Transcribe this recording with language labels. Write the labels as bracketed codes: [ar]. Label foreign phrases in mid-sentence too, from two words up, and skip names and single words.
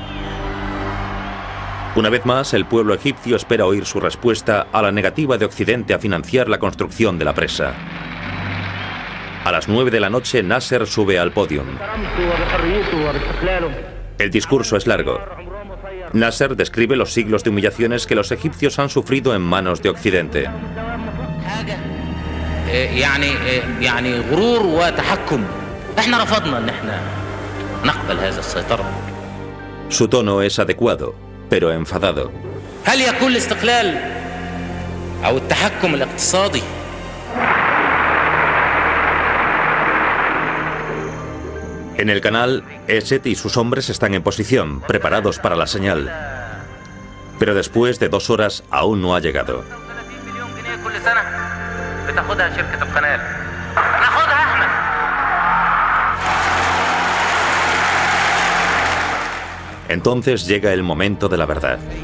[es] Una vez más, el pueblo egipcio espera oír su respuesta a la negativa de Occidente a financiar la construcción de la presa. A las 9 de la noche, Nasser sube al podium. El discurso es largo. Nasser describe los siglos de humillaciones que los egipcios han sufrido en manos de Occidente. [ar] يعني غرور وتحكم احنا رفضنا ان احنا نقبل هذا السيطرة. [es] Su tono es adecuado, pero enfadado. [ar] هل يكون الاستقلال او التحكم الاقتصادي [es] En el canal, Esed y sus hombres están en posición, preparados para la señal. Pero después de 2 horas aún no ha llegado. Entonces llega el momento de la verdad.